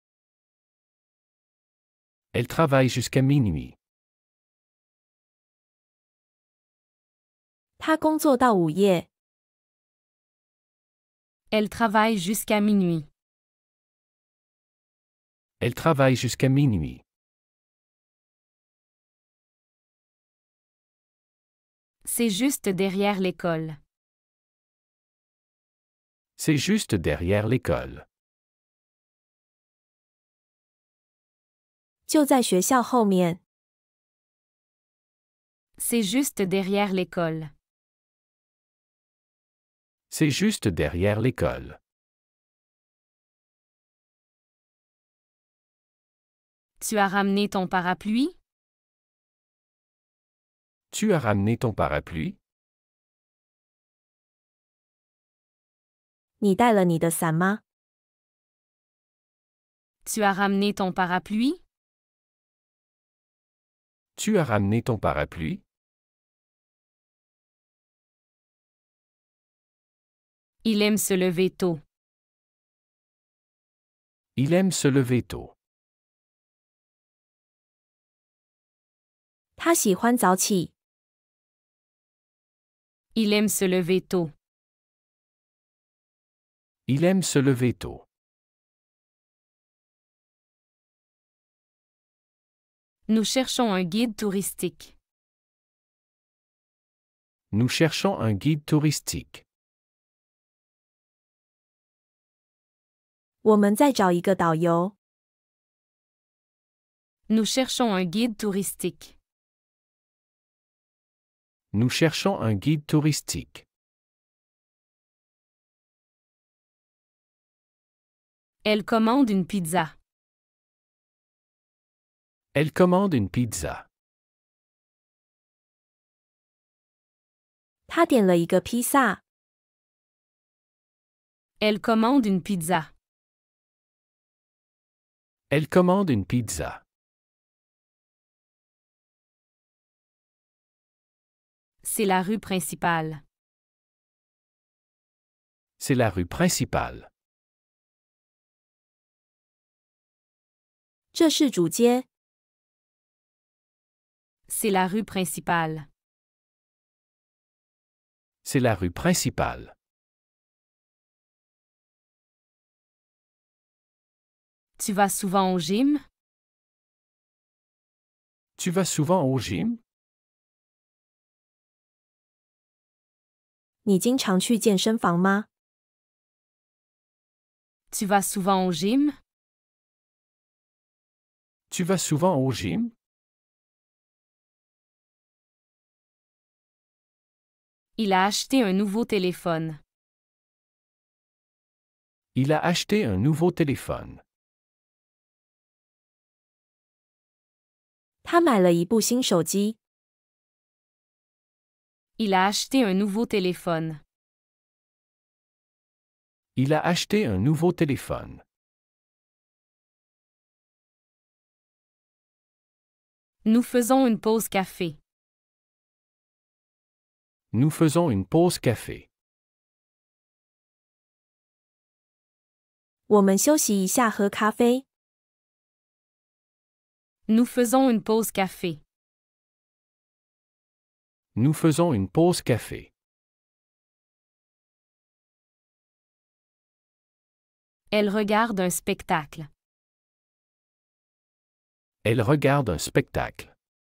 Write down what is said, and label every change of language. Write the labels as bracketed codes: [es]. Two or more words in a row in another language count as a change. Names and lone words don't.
[fr] Elle travaille jusqu'à minuit. [zh] 他工作到午夜。 [fr] Elle travaille jusqu'à minuit. Elle travaille jusqu'à minuit. C'est juste derrière l'école. C'est juste derrière l'école. [zh] 就在学校后面。 [fr] C'est juste derrière l'école. C'est juste derrière l'école. Tu as ramené ton parapluie? Tu as ramené ton parapluie? [zh] 你带了你的伞吗？ [fr] Tu as ramené ton parapluie? Tu as ramené ton parapluie? Il aime se lever tôt. Il aime se lever tôt. [zh] 他喜欢早起。 [fr] Il aime se lever tôt. Il aime se lever tôt. Nous cherchons un guide touristique. Nous cherchons un guide touristique. [zh] 我们在找一个导游。 [fr] Nous cherchons un guide touristique. Nous cherchons un guide touristique. Elle commande une pizza. Elle commande une pizza. [zh] 他点了一个披萨。 [fr] Elle commande une pizza. Elle commande une pizza. C'est la rue principale. C'est la rue principale. [zh] 这是主街。 [fr] C'est la rue principale. C'est la rue principale. Tu vas souvent au gym? Tu vas souvent au gym? [zh] 你经常去健身房吗？ [fr] Tu vas souvent au gym? Tu vas souvent au gym? Il a acheté un nouveau téléphone. Il a acheté un nouveau téléphone. [zh] 他买了一部新手机。 [fr] Il a acheté un nouveau téléphone. Il a acheté un nouveau téléphone. Nous faisons une pause café. Nous faisons une pause café. [zh] 我们休息一下喝咖啡。 [fr] Nous faisons une pause café. Nous faisons une pause café. Elle regarde un spectacle. Elle regarde un spectacle.